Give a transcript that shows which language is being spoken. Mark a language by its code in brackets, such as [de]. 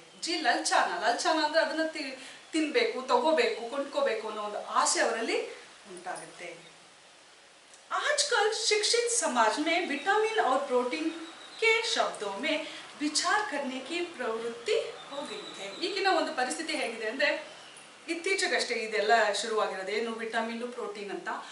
[kn] G ಲಲ್ಚಾನ ಅಂದ್ರೆ ಅದನ್ನ ತಿನ್ಬೇಕು, ತಗೋಬೇಕು, ಕೊಂಡ್ಕೋಬೇಕು ಅನ್ನೋ ಒಂದು ಆಸೆ ಅವರಲ್ಲಿ ಉಂಟಾಗುತ್ತೆ. [hi] आजकल शिक्षित समाज में विटामिन और प्रोटीन के शब्दों में विचार करने की प्रवृत्ति हो गई है. [kn] ಈಗಿನ ಒಂದು ಪರಿಸ್ಥಿತಿ ಹೇಗಿದೆ ಅಂದ್ರೆ, ಇತ್ತೀಚೆಗಷ್ಟೇ ಇದೆಲ್ಲ ಶುರುವಾಗಿರೋದು, ಏನು ವಿಟಮಿನ್ ಪ್ರೋಟೀನ್ ಅಂತ.